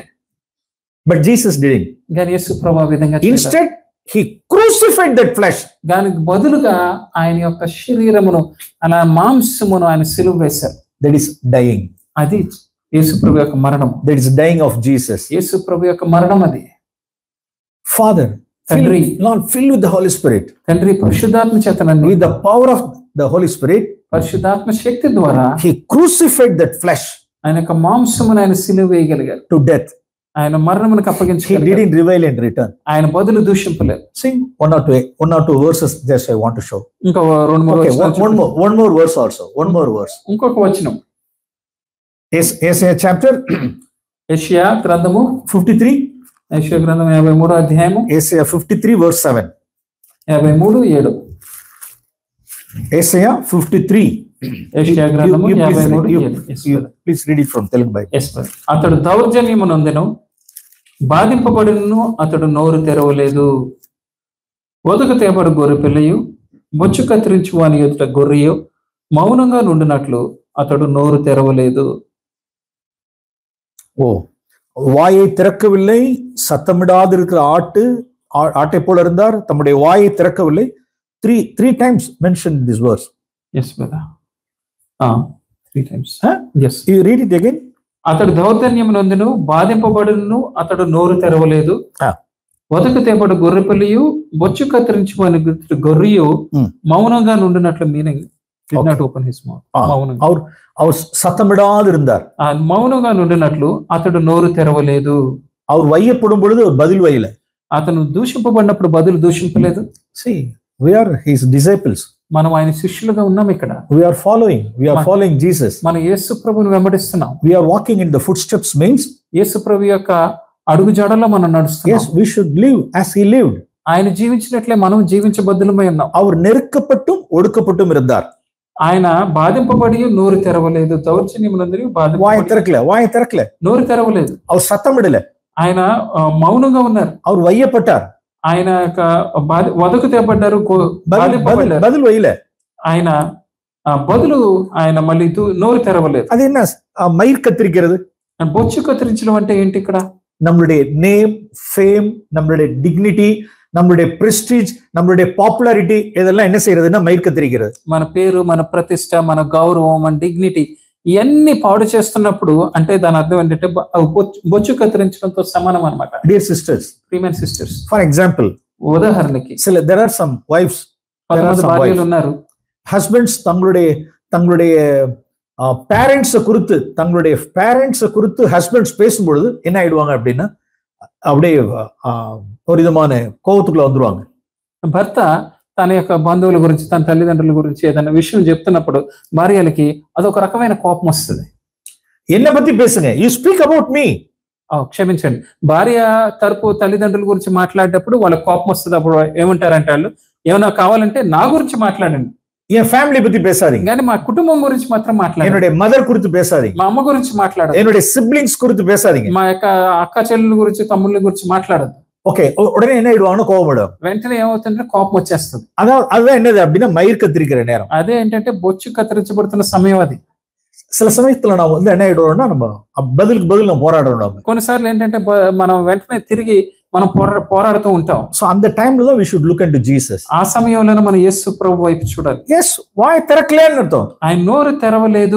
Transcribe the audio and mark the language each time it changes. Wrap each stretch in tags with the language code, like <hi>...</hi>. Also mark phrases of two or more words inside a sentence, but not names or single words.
<en>but Jesus didn't.</en> <te>కానీ యేసు ప్రభువు ఆ విధంగా చేయలేదు.</te> <en>Instead he crucified that flesh.</en> <te>దానికి బదులుగా ఆయన యొక్క శరీరమును, అలా మాంసమును ఆయన సిలువ వేశారు.</te> <en>that is dying.</en> <te>అది యేసు ప్రభు యొక్క మరణం.</te> <en>that is dying of Jesus.</en> <te>యేసు ప్రభు యొక్క మరణం అది.</te> <en>Father,</en> <te>తండ్రి,</te> <en>Lord, fill with the Holy Spirit.</en> <te>తండ్రి పరిశుద్ధాత్మ చేతనండి,</te> <en>with the power of the Holy Spirit,</en> <te>పరిశుద్ధాత్మ శక్తి ద్వారా</te> <en>he crucified that flesh,</en> <te>ఆయన యొక్క మాంసమును ఆయన సిలువ వేయగలిగారు,</te> <en>to death.</en> <te>ఆయన మరణమునకు</te> <en>he</en> <te>అప్పగించగలిగారు.</te> <en>didn't revile and return.</en> <te>ఆయన బదులు దూషింపలేదు.</te> <en>Sing one or two verses just I want to show.</en> <te>ఇంకా రెండు మూడు</te> <en>okay,</en> <te>వచనాలు</te> <en>one more verse also, one more verse.</en> <te>ఇంకొక వచనం,</te> <en>Isaiah chapter</en> <te>యెషయా గ్రంథము 53, యెషయా గ్రంథం 53వ అధ్యాయము</te> <en>Isaiah 53 verse 7. 53:7. Isaiah 53.</en> <te>యెషయా గ్రంథము 53:7.</te> <en>Please read it from Telugu Bible.</en> <te>అతడు దౌర్జన్యము నొందెను, బాధింపబడినను, అతడు నోరు తెరవలేదు. వదకు తేబడు గొర్రె పిల్లయు, బొచ్చు కత్తిరించు వాని ఎదుట గొర్రెయు మౌనంగా నుండినట్లు అతడు నోరు తెరవలేదు.</te> <ta>வாயை திறக்கவில்லை, சத்தமிடாது இருக்கிற ஆட்டை போல இருந்தார், தம்முடைய வாயை திறக்கவில்லை.</ta> <en>Three times mentioned this verse. Yes, brother. 3 times. Yes. You read it again.</en> <te>అతడు దౌర్జన్యము నొందెను, బాధింపబడినను, అతడు నోరు తెరవలేదు. వదకు తేబడు గొర్రె పిల్లయు, బొచ్చు కత్తిరించు వాని గొర్రెయు మౌనంగా నుండినట్లు.</te> <en>మీనింగ్ did not open his mouth.</en> <te>మౌనంగా,</te> <ta>அவர் சத்தமிடாது இருந்தார்,</ta> <te>మౌనంగా నుండినట్లు అతడు నోరు తెరవలేదు.</te> <ta>அவர் வையப்படும் பொழுது பதில் வையல,</ta> <te>అతను దూషింపబడినప్పుడు బదులు దూషింపలేదు.</te> <en>see, we are his disciples.</en> <te>మనం ఆయన శిష్యులుగా ఉన్నాం. ఇక్కడ</te> <en>we are following Jesus.</en> <te>మనం యేసు ప్రభువుని వెంబడిస్తున్నాం.</te> <en>we are walking in the footsteps means</en> <te>యేసు ప్రభు యొక్క అడుగు జాడల్లో మనం నడుస్తున్నాం.</te> <en>yes, we should live as he lived.</en> <te>ఆయన జీవించినట్లే మనం జీవించబద్దులమై ఉన్నాం.</te> <ta>அவர் நெருக்கப்பட்டும் ஒடுக்கப்பட்டும் இருந்தார்.</ta> <te>ఆయన బాధింపబడి నోరు తెరవలేదు. దౌర్జన్యమునందరి</te> <ta>வாயி திறக்கலே,</ta> <te>నోరు తెరవలేదు.</te> <ta>அவர் సత్తమిడల,</ta> <te>ఆయన మౌనంగా ఉన్నారు.</te> <ta>அவர் வையப்பட்டார்,</ta> <te>ఆయన యొక్క వదకు తేబడ్డారు,</te> <ta>பதில் வையல.</ta> <te>ఆయన బదులు ఆయన మళ్ళీ నోరు తెరవలేదు.</te> <ta>అది என்ன மயிர் கத்திரிக்கிறது?</ta> <te>బొచ్చు కత్తిరించడం అంటే ఏంటి? ఇక్కడ</te> <ta>நம்மளுடைய</ta> <en>name, fame,</en> <ta>நம்மளுடைய டிக்னிட்டி, நம்மளுடைய ప్రెస్టీజ్, நம்மளுடைய పాపులారిటీ இதெல்லாம் என்ன செய்யறதுன்னா மயிர் கத்திரிக்கிறது.</ta> <te>మన పేరు, మన ప్రతిష్ట, మన గౌరవం, మన డిగ్నిటీ ఇవన్నీ పాడు చేస్తున్నప్పుడు అంటే దాని అర్థం ఏంటంటే బొచ్చు కత్తిరించడంతో సమానం అన్నమాట.</te> <en>Dear sisters,</en> <te>ప్రియమైన సిస్టర్స్,</te> <en>for example,</en> <te>ఉదాహరణకి</te> <en>there are some wives,</en> <te>భార్యలు ఉన్నారు.</te> <ta>husbands தங்களுடைய பேரண்ட்ஸை குறித்து ஹஸ்பண்ட்ஸ் பேசும்பொழுது என்ன ஆயிடுவாங்க அப்படின்னா, அப்படியே ஒரு விதமான கோபத்துக்குள்ள வந்துருவாங்க.</ta> <te>భర్త తన యొక్క బంధువుల గురించి, తన తల్లిదండ్రుల గురించి ఏదైనా విషయం చెప్తున్నప్పుడు భార్యలకి అదొక రకమైన కోపం వస్తుంది.</te> <ta>ఎన్న పத்தி பேசுங்க,</ta> <en>you speak about me.</en> <te>క్షమించండి, భార్య తరపు తల్లిదండ్రుల గురించి మాట్లాడేటప్పుడు వాళ్ళకి కోపం వస్తుంది. అప్పుడు ఏమంటారంటే వాళ్ళు, ఏమైనా కావాలంటే నా గురించి మాట్లాడండి,</te> <ta>என் ஃபேமிலி பத்தி பேசாதீங்க,</ta> <te>కానీ మా కుటుంబం గురించి మాత్రం మాట్లాడండి.</te> <ta>என்னுடைய మదర్ குறித்து பேசாதீங்க,</ta> <te>మా అమ్మ గురించి మాట్లాడదు.</te> <ta>என்னுடைய సిబ్లింగ్స్ குறித்து பேசாதீங்க,</ta> <te>మా యొక్క అక్క చెల్లెల గురించి, తమ్ముళ్ళ గురించి మాట్లాడదు.</te> <ta>ఓకే, ఉடனே என்ன ஆயிடுவாங்க, கோபப்படும்.</ta> <te>వెంటనే ఏమవుతుందంటే కోపం వచ్చేస్తుంది.</te> <ta>அதுதான் என்னது அப்படின்னா மயிர் கத்திரிக்கிற நேரம்.</ta> <te>అదే ఏంటంటే బొచ్చు కత్తిరించబడుతున్న సమయం అది.</te> <ta>சில சமயத்துல நான் வந்து என்ன ஆயிடுவோம்னா, நம்ம பதிலுக்கு பதில் நம்ம போராடுறோம்.</ta> <te>కొన్నిసార్లు ఏంటంటే మనం వెంటనే తిరిగి మనం పోరాడుతూ ఉంటాం.</te> <en>సో</en> <ta>அந்த டைம்ல தான்</ta> <en>we should look into Jesus.</en> <te>ఆ సమయంలోనే మనం యేసు ప్రభు వైపు చూడాలి. yes, వాయి తెరకలేని అర్థం. ఆయన నోరు తెరవలేదు.</te>